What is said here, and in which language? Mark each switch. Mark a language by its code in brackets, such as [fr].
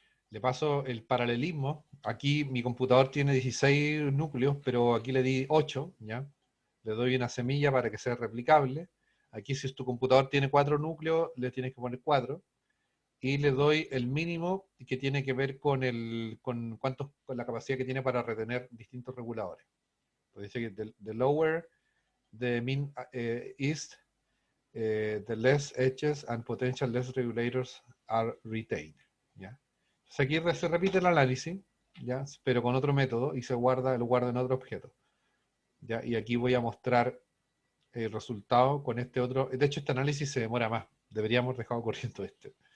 [es] Le paso el paralelismo. Aquí mi computador tiene 16 núcleos, pero aquí le di 8, ¿ya? Le doy una semilla para que sea replicable. Aquí si tu computador tiene 4 núcleos, le tienes que poner 4. Y le doy el mínimo que tiene que ver con la capacidad que tiene para retener distintos reguladores. Pues dice que [en] the lower the mean is, the less edges and potential less regulators are retained. [es] ¿Ya? Entonces aquí se repite el análisis, ¿ya? Pero con otro método y lo guarda en otro objeto. ¿Ya? Y aquí voy a mostrar el resultado con este otro. De hecho, este análisis se demora más. Deberíamos dejar corriendo este.